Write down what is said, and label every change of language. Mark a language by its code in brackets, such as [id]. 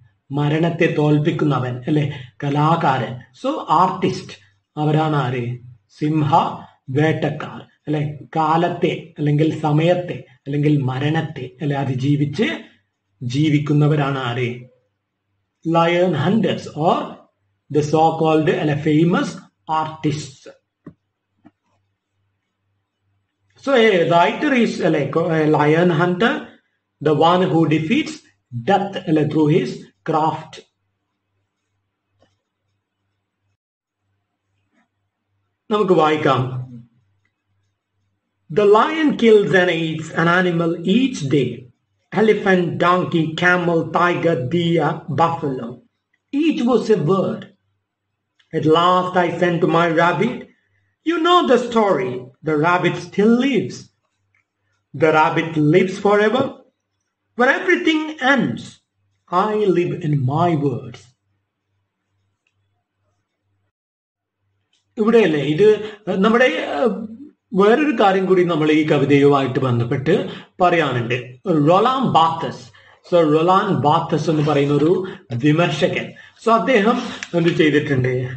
[ml] മരണത്തെ തോൽപ്പിക്കുന്നവൻ അല്ലെ, കലാകാരൻ. സോ ആർട്ടിസ്റ്റ് അവരാണ് ആര്? സിംഹ വേട്ടക്കാർ അല്ലെ, കാലത്തെ അല്ലെങ്കിൽ സമയത്തെ അല്ലെങ്കിൽ മരണത്തെ അല്ലെ അതിജീവിച്ച് ജീവിക്കുന്നവരാണ് ആര്? [en] Lion hunters or the so-called famous artists. So a writer is like a lion hunter, the one who defeats death through his craft. [ml] നമുക്ക് വായിക്കാം. [en] The lion kills and eats an animal each day. Elephant, donkey, camel, tiger, deer, buffalo. Each was a word. At last I said to my rabbit, you know the story. The rabbit still lives. The rabbit lives forever. When everything ends, I live in my words. [ml] ഇവിടെയല്ലേ ഇത് നമ്മുടെ വേറൊരു കാര്യം കൂടി നമ്മൾ ഈ കവിതയുമായിട്ട് ബന്ധപ്പെട്ട് പറയാനുണ്ട്. റൊളാൻ ബാർത്തസ്. സോ റൊളാൻ ബാർത്തസ് എന്ന് പറയുന്ന ഒരു വിമർശകൻ. സോ അദ്ദേഹം എന്ത് ചെയ്തിട്ടുണ്ട്?